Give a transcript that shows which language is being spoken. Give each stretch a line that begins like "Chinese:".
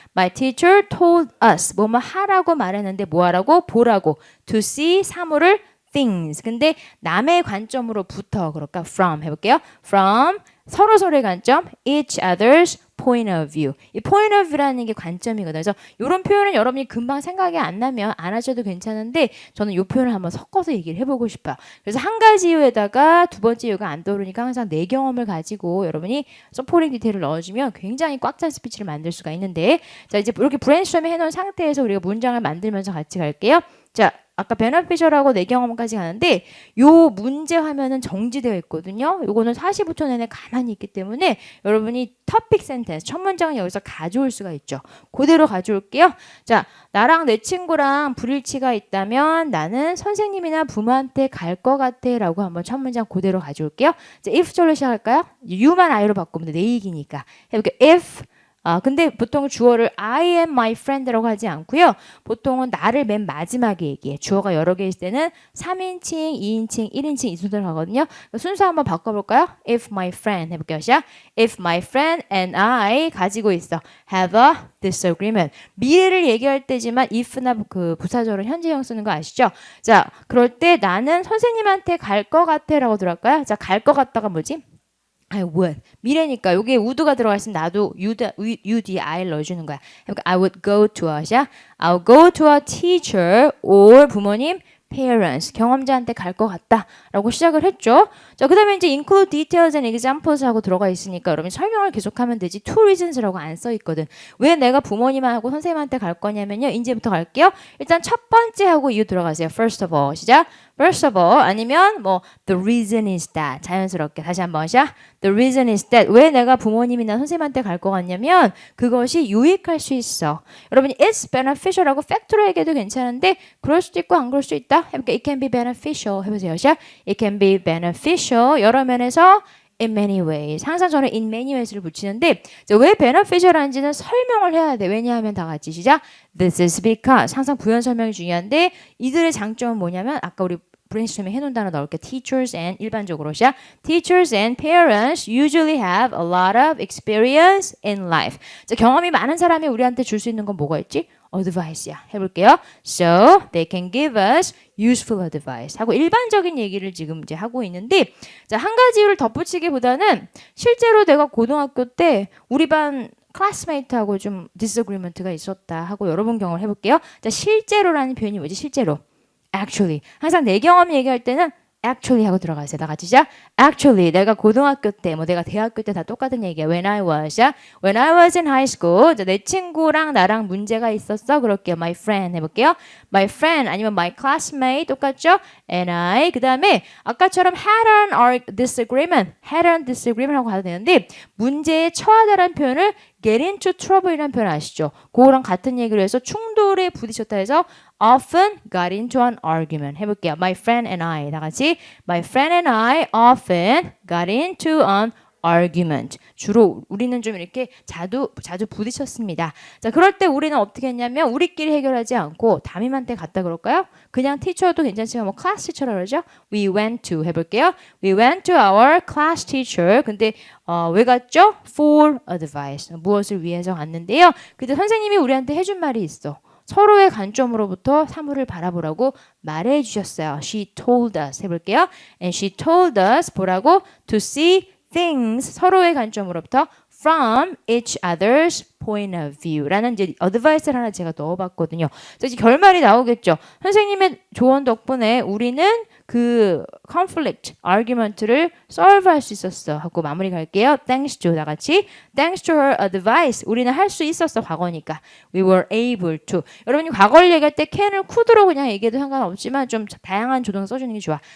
English: My teacher told us
Korean: 뭐뭐 하라고 말했는데 뭐 하라고? 보라고.
English: To see
Korean: 사물을
English: things.
Korean: 근데 남의 관점으로부터 그럴까? From 해볼게요.
English: From
Korean: 서로서로의 관점
English: each other's point of view.
Korean: 이 point of view라는 게 관점이거든요. 그래서 이런 표현은 여러분이 금방 생각이 안 나면 안 하셔도 괜찮은데 저는 이 표현을 한번 섞어서 얘기를 해보고 싶어요. 그래서 한 가지 이유에다가 두 번째 이유가 안 떠오르니까 항상 내 경험을 가지고 여러분이 서포팅 디테일을 넣어주면 굉장히 꽉 찬 스피치를 만들 수가 있는데 자 이제 이렇게 브레인스토밍 해놓은 상태에서 우리가 문장을 만들면서 같이 갈게요. 자 아까 beneficial하고 내 경험까지 가는데 요 문제 화면은 정지되어 있거든요. 요거는 45초 내내 가만히 있기 때문에 여러분이 topic sentence, 첫 문장은 여기서 가져올 수가 있죠. 그대로 가져올게요. 자, 나랑 내 친구랑 불일치가 있다면 나는 선생님이나 부모한테 갈 것 같아 라고 한번 첫 문장 그대로 가져올게요. 자, if 절로 시작할까요? you만 I로 바꾸면 돼. 내 얘기니까. 해볼게요. if 근데 보통 주어를
English: I am my friend
Korean: 라고 하지 않고요. 보통은 나를 맨 마지막에 얘기해. 주어가 여러 개 있을 때는 3인칭, 2인칭, 1인칭 이 순서로 가거든요. 순서 한번 바꿔볼까요?
English: If my friend
Korean: 해볼게요. 시작.
English: If my friend and I
Korean: 가지고 있어.
English: Have a disagreement.
Korean: 미래를 얘기할 때지만 if나 그 부사절은 현재형 쓰는 거 아시죠? 자, 그럴 때 나는 선생님한테 갈 것 같아 라고 들어갈까요? 자, 갈 것 같다가 뭐지? I would. 미래니까 여기에 would가 들어가 있으면 나도 you 뒤에 I를 넣어주는 거야. 그러니까
English: I would go to a, I'll go to a teacher or 부모님, parents,
Korean: 경험자한테 갈 것 같다 라고 시작을 했죠. 자, 그 다음에 이제
English: include details and examples
Korean: 하고 들어가 있으니까 여러분 설명을 계속하면 되지 two reasons라고 안 써 있거든. 왜 내가 부모님하고 선생님한테 갈 거냐면요. 이제부터 갈게요. 일단 첫 번째 하고 이유 들어가세요.
English: First of all.
Korean: 시작.
English: First of all
Korean: 아니면 뭐
English: the reason is that
Korean: 자연스럽게 다시 한번 시작.
English: The reason is that
Korean: 왜 내가 부모님이나 선생님한테 갈 것 같냐면 그것이 유익할 수 있어. 여러분이 it's beneficial하고 fact로 얘기해도 괜찮은데 그럴 수도 있고 안 그럴 수도 있다.
English: 해볼게요. It can be beneficial
Korean: 해보세요. 시작.
English: It can be beneficial
Korean: 여러 면에서
English: in many ways.
Korean: 항상 저는
English: in many ways
Korean: 를 붙이는데 왜 beneficial한지는 설명을 해야 돼. 왜냐하면 다 같이 시작.
English: This is because
Korean: 항상 부연 설명이 중요한데 이들의 장점은 뭐냐면 아까 우리 브레인스토밍 해놓은 단어 넣을게.
English: Teachers and
Korean: 일반적으로 시작.
English: Teachers and parents usually have a lot of experience in life.
Korean: 자, 경험이 많은 사람이 우리한테 줄 수 있는 건 뭐가 있지? advice야. 해볼게요.
English: So they can give us useful advice.
Korean: 하고 일반적인 얘기를 지금 이제 하고 있는데, 자, 한 가지를 덧붙이기보다는 실제로 내가 고등학교 때 우리 반 클래스메이트하고 좀 disagreement가 있었다 하고 여러분 경험을 해볼게요. 자, 실제로라는 표현이 뭐지? 실제로. Actually. 항상 내 경험 얘기할 때는 actually 하고 들어가세요. 다 같이 시작. Actually, 내가 고등학교 때, 뭐 내가 대학교 때 다 똑같은 얘기야.
English: When I was in high school,
Korean: 내 친구랑 나랑 문제가 있었어. 그럴게요.
English: My friend
Korean: 해볼게요.
English: My friend 아니면 my classmate
Korean: 똑같죠?
English: And I.
Korean: 그 다음에 아까처럼 had an disagreement 하고 가도 되는데 문제에 처하다라는 표현을 get into trouble이라는 표현 아시죠? 그거랑 같은 얘기를 해서 충돌에 부딪혔다 해서
English: often got into an argument.
Korean: 해볼게요.
English: My friend and I.
Korean: 다 같이.
English: My friend and I often got into an argument.
Korean: 주로 우리는 좀 이렇게 자주 부딪혔습니다. 자, 그럴 때 우리는 어떻게 했냐면 우리끼리 해결하지 않고 담임한테 갔다 그럴까요? 그냥 티처도 괜찮지만 뭐 클래스 티처라고 그러죠?
English: We went to
Korean: 해볼게요.
English: We went to our class teacher.
Korean: 근데 왜 갔죠?
English: For advice.
Korean: 무엇을 위해서 갔는데요. 그때 선생님이 우리한테 해준 말이 있어. 서로의 관점으로부터 사물을 바라보라고 말해 주셨어요.
English: She told us
Korean: 해볼게요.
English: And she told us
Korean: 뭐라고?
English: To see things
Korean: 서로의 관점으로부터
English: from each other's point of view
Korean: 라는 이제 advice를 하나 제가 넣어봤거든요. 그래서 이제 결말이 나오겠죠. 선생님의 조언 덕분에 우리는 그 conflict, argument를 solve 할 수 있었어 하고 마무리 갈게요. Thanks to 다 같이
English: Thanks to her advice
Korean: 우리는 할 수 있었어 과거니까
English: We were able to
Korean: 여러분이 과거를 얘기할 때 can을 could로 그냥 얘기해도 상관없지만 좀 다양한 조동 써주는 게 좋아.